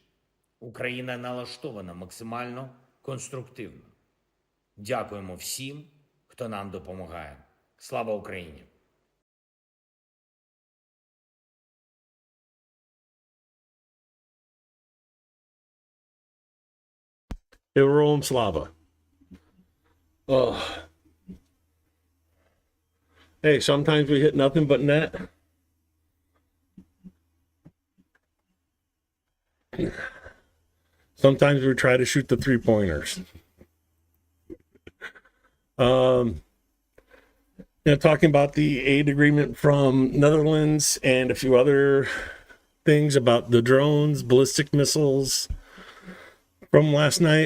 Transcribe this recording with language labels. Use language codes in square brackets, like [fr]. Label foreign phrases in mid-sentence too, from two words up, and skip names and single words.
[uk] Україна налаштована максимально конструктивно. Дякуємо всім, хто нам допомагає. Слава Україні! Героям слава. [en] Oh. Hey, sometimes we hit nothing but net. Sometimes we try to shoot the three-pointers. Talking about the aid agreement from Netherlands and a few other things about the drones, ballistic missiles from last night.